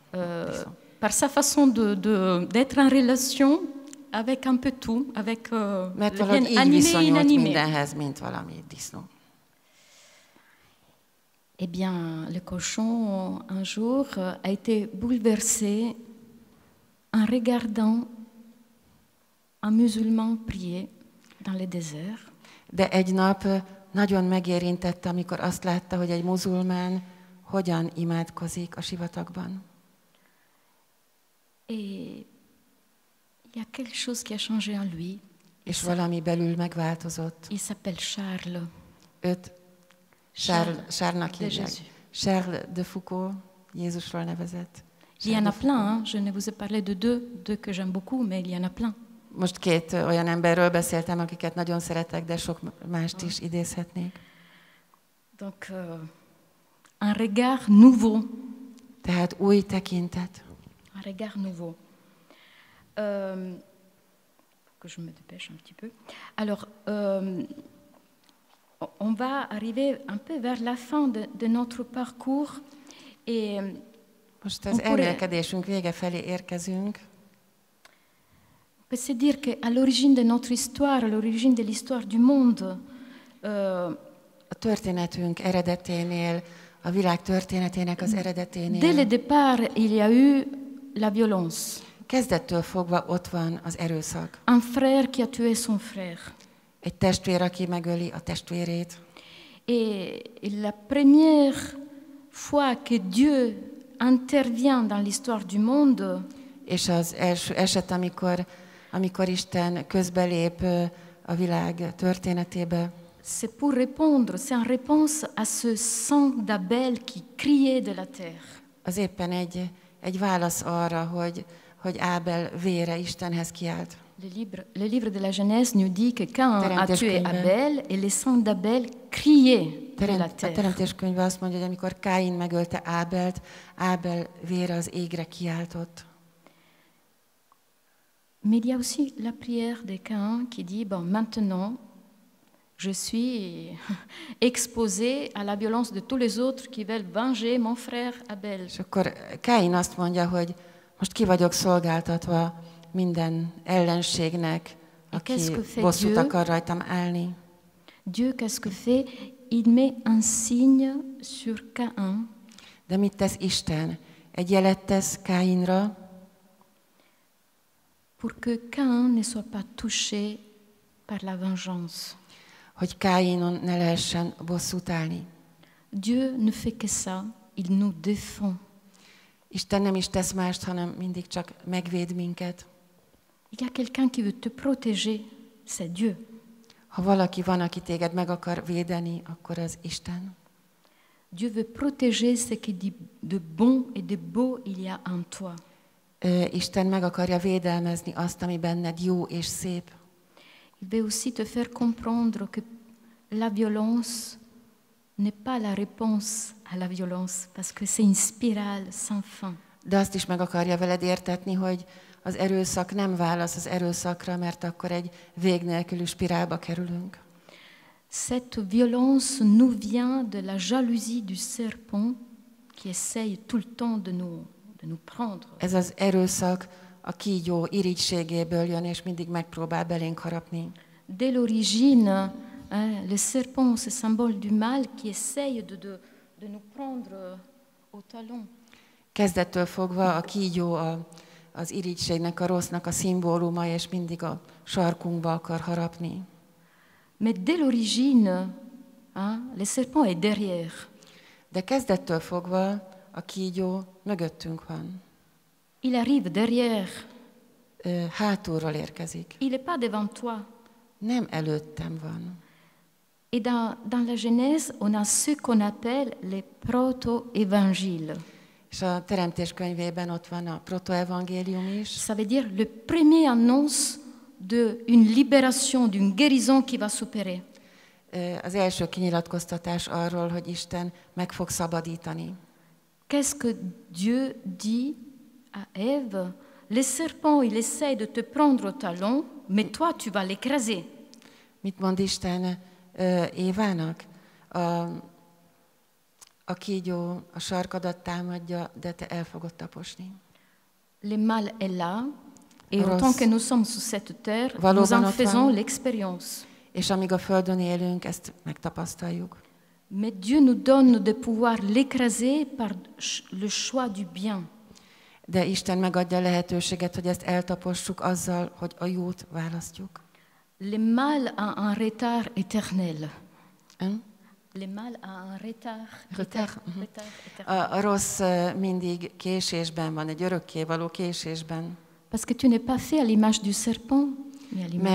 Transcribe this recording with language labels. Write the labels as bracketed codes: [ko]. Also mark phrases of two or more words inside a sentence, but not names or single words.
[fr] Par sa façon d'être en relation avec un peu tout, avec [hu] mert valahogy így viszonyult mindenhez, mint valami disznó. [fr] Eh bien, le cochon, un jour, a été bouleversé en regardant un musulman prier dans le désert. [hu] De egy nap nagyon megérintette, amikor azt látta, hogy egy muzulmán hogyan imádkozik a sivatagban. [fr] Et il y a quelque chose qui a changé en lui. [hu] És valami belül megváltozott. [fr] Il s'appelle Charles. [hu] Őt Charles-nak hívják. Charles de Foucault, Jézusról nevezett. [fr] Il y en a plein, hein? Je ne vous ai parlé de deux que j'aime beaucoup, mais il y en a plein. [hu] Most két olyan emberről beszéltem, akiket nagyon szeretek, de sok mást is idézhetnék. [fr] Donc, un regard nouveau. [hu] Tehát új tekintet. [fr] Un regard nouveau. que je me dépêche un petit peu. Alors, on va arriver un peu vers la fin de notre parcours. Et [hu] most az elmélkedésünk vége felé érkezünk. [fr] On peut se dire qu'à l'origine de notre histoire, à l'origine de l'histoire du monde, [hu] A történetünk eredeténél, a világ történetének az eredeténél. [fr] dès le départ, il y a eu la violence. [hu] Kezdettől fogva ott van az erőszak. [fr] Un frère qui a tué son frère. [hu] Egy testvér, aki megöli a testvérét. [fr] Et la première fois que Dieu intervient dans l'histoire du monde, [hu] És az első eset, amikor Isten közbelép a világ történetébe, [fr] c'est pour répondre, c'est en réponse à ce sang d'Abel qui criait de la terre. [hu] az éppen egy válasz arra, hogy Ábel vére Istenhez kiált. [fr] Le livre de la Genèse nous dit que Caïn a tué [hu] Teremtéskönyve. [fr] Abel et le sang d'Abel criait de la [hu] A [fr] terre. [hu] Teremtéskönyve azt mondja, hogy amikor Káin megölte Ábelt, Ábel vére az égre kiáltott. [fr] Mais il y a aussi la prière de Caïn qui dit, bon, maintenant, je suis exposé à la violence de tous les autres qui veulent venger mon frère Abel. [hu] És akkor Káin azt mondja, hogy most ki vagyok szolgáltatva minden ellenségnek, aki [fr] qu'est-ce que fait [hu] bosszút [fr] Dieu? [hu] akar rajtam állni. [fr] Dieu, qu'est-ce que fait? Il met un signe sur Caïn [hu] De mit tesz Isten? Egy jelet tesz Káinra, [fr] pour que Caïn ne soit pas touché par la vengeance. [hu] hogy Káinon ne lehessen bosszút állni. [fr] Dieu ne fait que ça, il nous défend. [hu] Isten nem is tesz mást, hanem mindig csak megvéd minket. [fr] Il y a quelqu'un qui veut te protéger, c'est Dieu. [hu] Ha valaki van, aki téged meg akar védeni, akkor az Isten. [fr] Dieu veut protéger ce qui de bon et de beau il y a en toi. [hu] Isten meg akarja védelmezni azt, ami benned jó és szép. [fr] Il veut aussi te faire comprendre que la violence n'est pas la réponse à la violence, parce que c'est une spirale sans fin. [hu] De azt is meg akarja veled értetni, hogy az erőszak nem válasz az erőszakra, mert akkor egy vég nélküli spirálba kerülünk. [fr] Cette violence nous vient de la jalousie du serpent qui essaye tout le temps de nous prendre. [hu] Ez az erőszak a kígyó irigységéből jön, és mindig megpróbál belénk harapni. [fr] Dès l'origine, le serpent, ce symbole du mal qui essaye de nous prendre au talon. [hu] Kezdettől fogva a kígyó az irigységnek, a rossznak a szimbóluma, és mindig a sarkunkba akar harapni. [fr] Mais dès l'origine, le serpent est derrière. [hu] De kezdettől fogva a kígyó mögöttünk van. [fr] Il arrive derrière. [hu] Hátulról érkezik. [fr] Il n'est pas devant toi. [hu] Nem előttem van. [fr] Et dans la Genèse, on a ce qu'on appelle les proto-évangiles. [hu] És a Teremtés könyvében ott van a protoevangélium is. [fr] Ça veut dire le premier annonce d'une libération, d'une guérison qui va s'opérer. [hu] Az első kinyilatkoztatás arról, hogy Isten meg fog szabadítani. [fr] Qu'est-ce que Dieu dit à Ève? Le serpent, il essaye de te prendre au talon, mais toi, tu vas l'écraser. [hu] Mit mond Isten Évának? A kígyó a sarkadat támadja, de te el fogod taposni. [fr] Le mal est là, et [hu] Rossz. [fr] autant que nous sommes sur cette terre, nous [hu] Valóban [fr] en [hu] ott [fr] faisons [hu] van. [fr] l'expérience. [hu] És amíg a földön élünk, ezt megtapasztaljuk. [fr] Mais Dieu nous donne de pouvoir l'écraser par le choix du bien. [hu] De Isten megadja a lehetőséget, hogy ezt eltapossuk azzal, hogy a jót választjuk. [fr] Le mal a un retard éternel. Hm? Le mal a un retard Retard, éternel. [hu] A rossz mindig késésben van, egy örökkévaló késésben. [fr] Parce que tu n'es pas fait à l'image du serpent, mais à l'image